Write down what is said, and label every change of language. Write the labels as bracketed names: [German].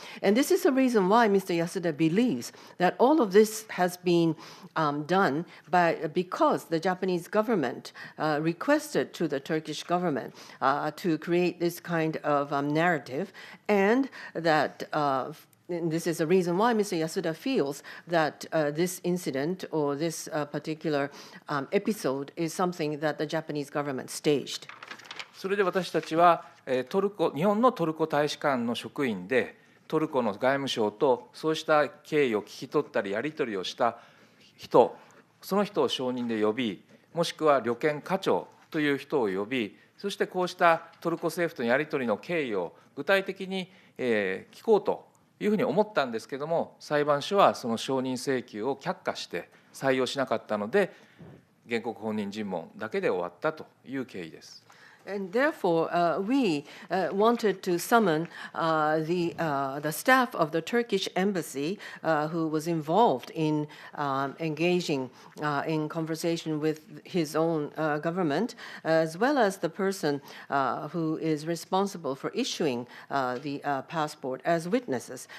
[English] And this is the reason why Mr. Yasuda believes that all of this has been done because the Japanese government requested to the Turkish government to create this kind of narrative, and that and this is the reason why Mr. Yasuda feels that this incident or this particular episode is something that the Japanese government staged. [Japanese] それで私たちは日本のトルコ大使館の職員で、トルコの外務省とそうした経緯を聞き取ったりやり取りをした人、その人を証人で呼び、もしくは旅券課長という人を呼び、そしてこうしたトルコ政府とのやり取りの経緯を具体的に聞こうというふうに思ったんですけれども、裁判所はその承認請求を却下して採用しなかったので、原告本人尋問だけで終わったという経緯です。 [English] And therefore, we wanted to summon the staff of the Turkish embassy who was involved in engaging in conversation with his own government, as well as the person who is responsible for issuing the passport as witnesses.